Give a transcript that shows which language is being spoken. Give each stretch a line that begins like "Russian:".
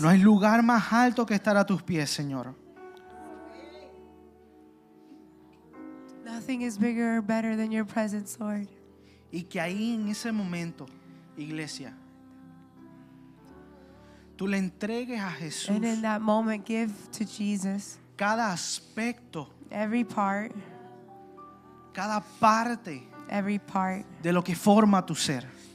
Spanish: No hay lugar más alto que estar a tus pies, Señor.
English: Nothing is bigger or better than your presence, Lord.
Spanish: Y que ahí en ese momento, iglesia, tú le entregues a Jesús
English: And in that moment, give to Jesus
Spanish: cada aspecto,
English: every part
Spanish: cada parte de lo que forma tu ser.